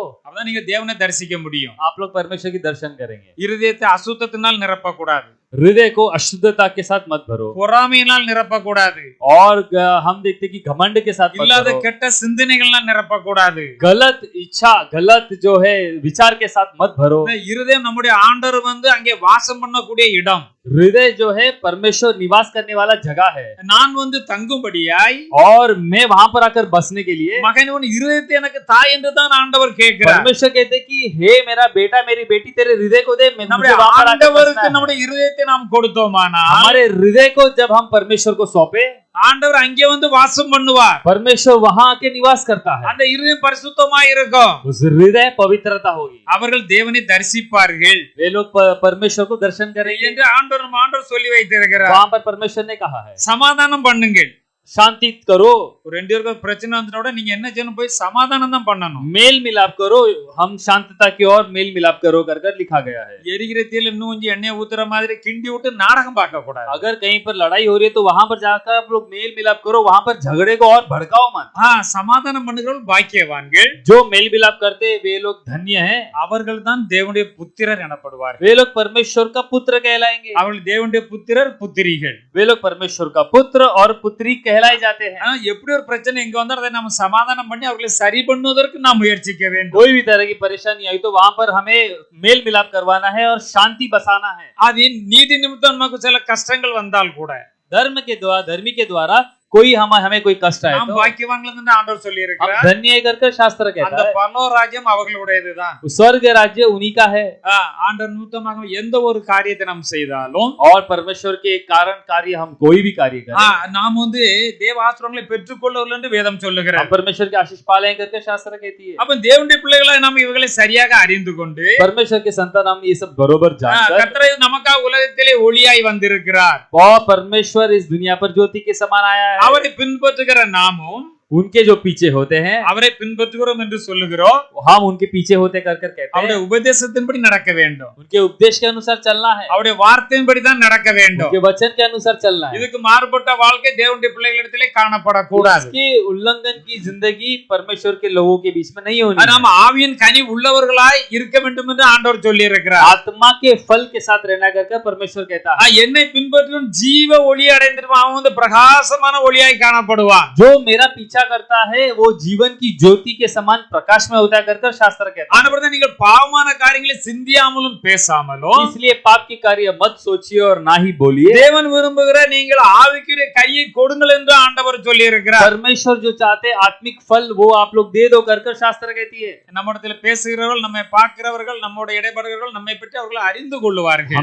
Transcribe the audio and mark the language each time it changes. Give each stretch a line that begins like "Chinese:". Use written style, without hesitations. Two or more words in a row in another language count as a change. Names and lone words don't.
Tamil: அப்பதான் நீங்க தேவனை தரிசிக்க முடியும்.
Hindi: आप लोग परमेश्वर की दर्शन करेंगे।
Tamil: இருதயத்தை அசுத்தத்தினால் நிரப்ப கூடாது.
Hindi: हृदय को अशुद्धता के साथ मत भरो,
Tamil: பொறாமையினால் நிரப்ப கூடாது.
Hindi: और हम देखते हैं कि घमंड के साथ मत
Tamil: இல்லாத
Hindi: भरो,
Tamil: கெட்ட சிந்தனைகளால் நிரப்ப கூடாது.
Hindi: गलत इच्छा गलत जो है विचार के साथ मत भरो।
Tamil: இருதயம் நம்முடைய ஆண்டவர் அங்கே வாசம் பண்ணக்கூடிய இடம்.
Hindi: हृदय जो है परमेश्वर निवास करने वाला जगह है।
Tamil: நான் தங்கும்படியாய்
Hindi: और मैं वहां पर आकर बसने के लिए
Tamil: மகன் உன் இருதயத்தை எனக்கு தாய் என்று தான் ஆண்டவர் கேட்கிறார்.
Hindi: परमेश्वर कहते हैं कि हे मेरा बेटा मेरी बेटी तेरे हृदय को दे।
Tamil: நம்முடைய ஆண்டவருக்கு நம்முடைய இருதயத்தை நாம் கொடுத்தோமானால்
Hindi: हमारे हृदय को जब हम परमेश्वर को सौंपे,
Tamil: ஆண்டவர் அங்கே வாசம் பண்ணுவார்.
Hindi: परमेश्वर वहां आके निवास करता है।
Tamil: அந்த இருதயம் பரிசுத்தமாய் இருக்கும்.
Hindi: उस हृदय पवित्रता होगी।
Tamil: அவர்கள் தேவனை தரிசிப்பார்கள்.
Hindi: वे लोग परमेश्वर को दर्शन करेंगे
Tamil: என்று ஆண்டவர் சொல்லி வைத்திருக்கிறார்.
Hindi: वहां पर परमेश्वर ने कहा है
Tamil: சமாதானம் பண்ணுங்கள்,
Hindi: शांति करो।
Tamil: ஒரு ரெண்டு பேருக்கு பிரச்சனை வந்துட்டா நீங்க என்ன செய்யணும்? போய் சமாதானம் தான் பண்ணணும்.
Hindi: मेल मिलाप करो, हम शांतता की ओर मेल मिलाप करो कर लिखा गया है।
Tamil: எரிகிற தீயில இன்னும் கொஞ்சம் எண்ணெய் ஊத்துற மாதிரி கிண்டி விட்டு நாடகம் பார்க்க கூடாது.
Hindi: अगर कहीं पर लड़ाई हो रही है तो वहां पर जाकर आप लोग मेल मिलाप करो, वहां पर झगड़े को और भड़काओ मत।
Tamil: சமாதானம் பண்ணுகிறவர்கள் பாக்கியவான்கள்.
Hindi: जो मेल मिलाप करते हैं वे लोग धन्य हैं,
Tamil: அவர்கள் தான் தேவனுடைய புத்திரர் எனப்படுவார்கள்.
Hindi: वे लोग परमेश्वर का पुत्र कहलाएंगे।
Tamil: அவர்கள் தேவனுடைய புத்திரர் புத்திரிகள்.
Hindi: वे लोग परमेश्वर का पुत्र और पुत्री कहलाए जाते हैं।
Tamil: எப்படி ஒரு பிரச்சனை எங்க வந்தா அதை நம்ம சமாதானம் பண்ணி அவர்களை சரி பண்ணுவதற்கு நாம் முயற்சிக்க வேண்டும்.
Hindi: कोई भी तरह की परेशानी आई तो वहां पर हमें मेल मिलाप करवाना है और शांति बसाना है।
Tamil: அது நீதி நிமித்தம் நமக்கு சில கஷ்டங்கள் வந்தால் கூட
Hindi: धर्मी के द्वारा कोई हमें कोई कष्ट आए
Tamil: நாம்
Hindi: तो
Tamil: பாக்கியவான்கள் என்று ஆண்டவர் சொல்லி
Hindi: हम
Tamil: இருக்கிறார்.
Hindi: धन्य कर शास्त्र
Tamil: அந்த
Hindi: कहता है
Tamil: பரலோக ராஜ்யம் அவர்களுடையதுதான்.
Hindi: स्वर्ग राज्य उन्हीं का है।
Tamil: ஆண்டவர் நிமித்தமாக எந்த ஒரு காரியத்தை நாம் செய்தாலும்
Hindi: और परमेश्वर के कारण कार्य हम कोई भी कार्य करें,
Tamil: நாம் தேவ ஆசீர்வாதங்களை பெற்றுக்கொள்ளவில்லை என்று வேதம் சொல்லுகிறார்.
Hindi: हम परमेश्वर के आशीष पालें करके शास्त्र कहती है।
Tamil: அப்ப தேவனுடைய பிள்ளைகளாய் நாம் இவர்களை சரியாக அறிந்து கொண்டு
Hindi: परमेश्वर के संतान हम ये सब बरोबर जानकर,
Tamil: கர்த்தர் நமக்காக உலகத்திலே ஒளியாய் வந்திருக்கிறார்.
Hindi: और परमेश्वर इस दुनिया पर ज्योति के समान आया है।
Tamil: அவரை பின்பற்றுகிற நாமும்
Hindi: उनके जो पीछे होते हैं
Tamil: அவரை பின்பற்றுகிறோம் என்று சொல்லுகிறோம்.
Hindi: हम उनके पीछे होते कर कहते
Tamil: அவருடைய
Hindi: हैं।
Tamil: உபதேசத்தின்படி நடக்க வேண்டும்.
Hindi: उनके उपदेश के अनुसार चलना है,
Tamil: அவருடைய வார்த்தையின்படி தான் நடக்க வேண்டும்.
Hindi: उनके वचन के अनुसार चलना है।
Tamil: இதுக்கு மாறுபட்ட வாழ்க்கை தேவனுடைய பிள்ளைகளிடத்திலே காணப்படக்கூடாது.
Hindi: इसके उल्लंघन की जिंदगी परमेश्वर के लोगों के बीच में नहीं होनी है।
Tamil: நாம் ஆவியின் கனி உள்ளவர்களாய் இருக்க வேண்டும் என்று ஆண்டவர் சொல்லி இருக்கிறார்.
Hindi: आत्मा के फल के साथ रहना करके परमेश्वर कहता है
Tamil: என்னை பின்பற்றும் ஜீவ ஒளி அடைந்திருப்பான், அவன் பிரகாசமான ஒளியாய் காணப்படுவான்.
Hindi: जो मेरा पीछा इच्छा करता है वो जीवन की ज्योति के समान प्रकाश में होता कर कर शास्त्र कहता है।
Tamil: ஆனபடிதான் நீங்கள் பாவமான காரியங்களை சிந்தியாமலும் பேசாமலும்
Hindi: इसलिए पाप की कार्य मत सोचिए और ना ही बोलिए।
Tamil: தேவன் விரும்புகிற நீங்கள் ஆவிக்குரிய கையை கொடுங்கள் என்று ஆண்டவர் சொல்லி இருக்கிறார்।
Hindi: परमेश्वर जो चाहते आत्मिक फल वो आप लोग दे दो कर कर शास्त्र कहती है।
Tamil: நம்மிடத்தில் பேசுகிறவர்கள், நம்மை பார்க்கிறவர்கள், நம்மோட இடைப்படுகிறவர்கள் நம்மை பற்றி அவர்கள் அறிந்து கொள்வார்கள்।